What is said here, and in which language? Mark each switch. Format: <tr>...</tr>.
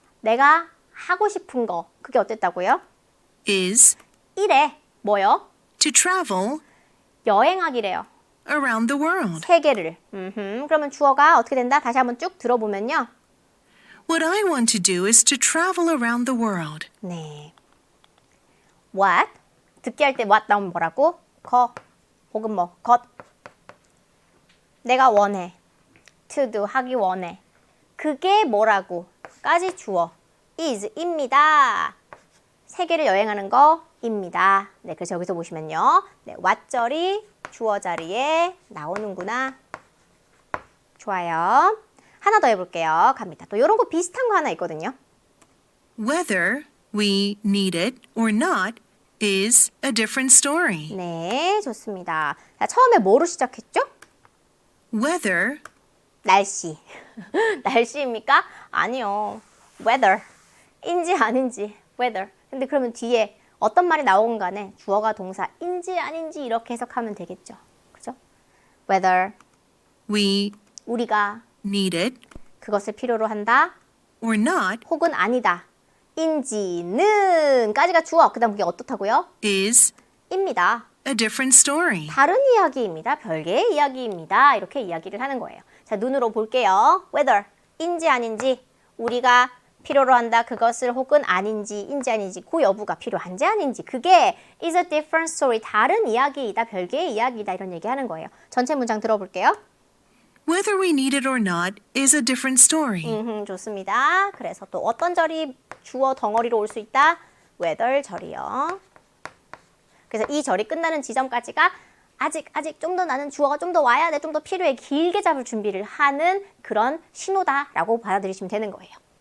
<ko>내가 하고 싶은 거, 그게 어땠다고요?</ko> <en>is</en> <ko>이래. 뭐요?</ko> <en>to travel</en> <ko>여행하기래요.</ko> <en>around the world.</en> <ko>세계를. 그러면 주어가 어떻게 된다? 다시 한번 쭉 들어보면요.</ko> <en>What I want to do is to travel around the world.</en> <ko>네. What? 듣기 할 때 what 나오면 뭐라고? 혹은 뭐 것. 내가 원해.</ko> <en>to do</en> <ko>하기 원해. 그게 뭐라고? 까지 주어. is 입니다. 세계를 여행하는 거입니다. 네, 그래서 여기서 보시면요. 네, what절이 주어 자리에 나오는구나. 좋아요. 하나 더 해볼게요. 갑니다. 또 이런 거 비슷한 거 하나 있거든요.</ko> <en>Whether we need it or not is a different story.</en> <ko>네, 좋습니다. 자, 처음에 뭐로 시작했죠?</ko> <en>Whether</en> <ko>날씨. 날씨입니까? 아니요. weather. 인지 아닌지. weather. 근데 그러면 뒤에 어떤 말이 나오건 간에 주어가 동사인지 아닌지 이렇게 해석하면 되겠죠. 그죠? whether.</ko> <en>we</en> <ko>우리가</ko> <en>need it</en> <ko>그것을 필요로 한다.</ko> <en>or not</en> <ko>혹은 아니다. 인지는 까지가 주어. 그 다음 그게 어떻다고요?</ko> <en>is</en> <ko>입니다.</ko> <en>a different story.</en> <ko>다른 이야기입니다. 별개의 이야기입니다. 이렇게 이야기를 하는 거예요. 자, 눈으로 볼게요. whether, 인지 아닌지, 우리가 필요로 한다. 그것을 혹은 아닌지, 인지 아닌지, 그 여부가 필요한지 아닌지, 그게</ko> <en>is a different story.</en> <ko>다른 이야기이다. 별개의 이야기이다. 이런 얘기하는 거예요. 전체 문장 들어볼게요.</ko> <en>Whether we need it or not is a different story.</en> <ko>좋습니다. 그래서 또 어떤 절이 주어 덩어리로 올 수 있다? whether 절이요. 그래서 이 절이 끝나는 지점까지가 아직 좀 더 나는 주어가 좀 더 와야 돼, 좀 더 필요해, 길게 잡을 준비를 하는 그런 신호다라고 받아들이시면 되는 거예요.</ko>